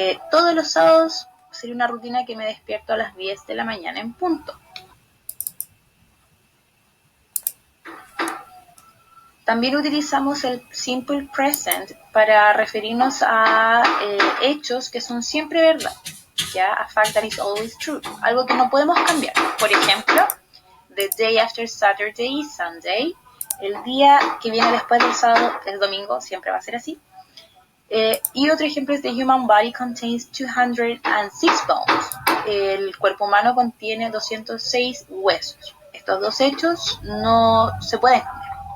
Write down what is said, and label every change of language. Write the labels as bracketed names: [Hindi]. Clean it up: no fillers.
[Spanish] Todos los sábados sería una rutina que me despierto a las 10 de la mañana en punto. También utilizamos el simple present para referirnos a hechos que son siempre verdad. ¿Ya? [English] A fact that is always true. [Spanish] Algo que no podemos cambiar. Por ejemplo, [English] the day after Saturday is Sunday. [Spanish] El día que viene después del sábado es domingo, siempre va a ser así. Y otro ejemplo es [English] the human body contains 206 bones. [Spanish] El cuerpo humano contiene 206 huesos. Estos dos hechos no se pueden cambiar.